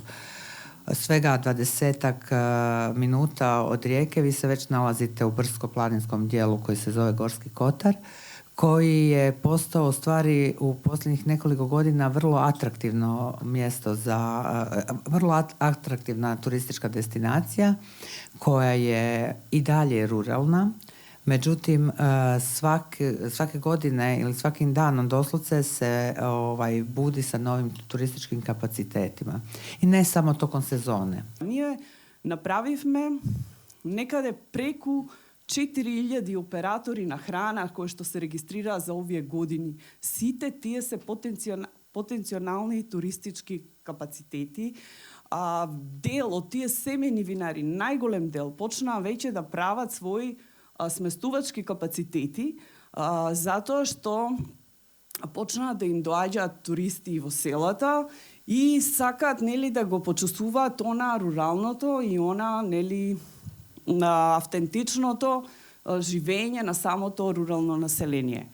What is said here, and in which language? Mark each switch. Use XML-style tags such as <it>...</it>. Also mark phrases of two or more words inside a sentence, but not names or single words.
<hr>Svega 20-ak minuta od Rijeke vi se već nalazite u brdsko-planinskom dijelu koji se zove Gorski Kotar, koji je postao u stvari u posljednjih nekoliko godina vrlo atraktivno mjesto vrlo atraktivna turistička destinacija koja je i dalje ruralna. Međutim, svake godine ili svakim danom doslovce se budi sa novim turističkim kapacitetima. I ne samo tokom sezone.</hr> <mk>Ние направивме некаде преку 4000 оператори на храна кои што се регистрираа за овие години. Сите тие се потенцијални туристички капацитети. Дел од тие семејни винари, најголем дел, почнаа веќе да прават своји сместувачки капацитети, затоа што почнаа да им доаѓаат туристи во селата и сакаат нели да го почувствуваат она руралното и она нели на автентичното живење на самото рурално население.</mk>